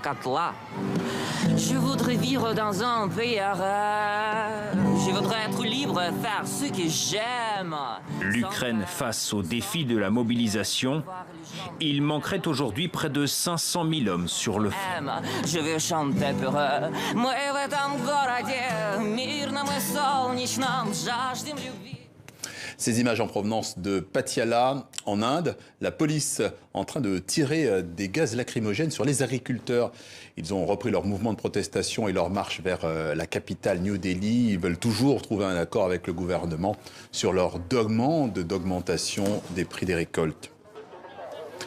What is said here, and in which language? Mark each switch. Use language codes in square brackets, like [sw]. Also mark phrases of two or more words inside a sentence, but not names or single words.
[fr] Je voudrais vivre dans un pays arabe. Je voudrais être libre et faire ce que j'aime. L'Ukraine face au défi de la mobilisation, il manquerait aujourd'hui près de 500 000 hommes sur le front. Je veux chanter pour eux. [ru] Мы в этом городе мирном и солнечном жаждем любви. [fr] Ces images en provenance de Patiala, en Inde, la police en train de tirer des gaz lacrymogènes sur les agriculteurs. Ils ont repris leur mouvement de protestation et leur marche vers la capitale New Delhi. Ils veulent toujours trouver un accord avec le gouvernement sur leur demande d'augmentation des prix des récoltes.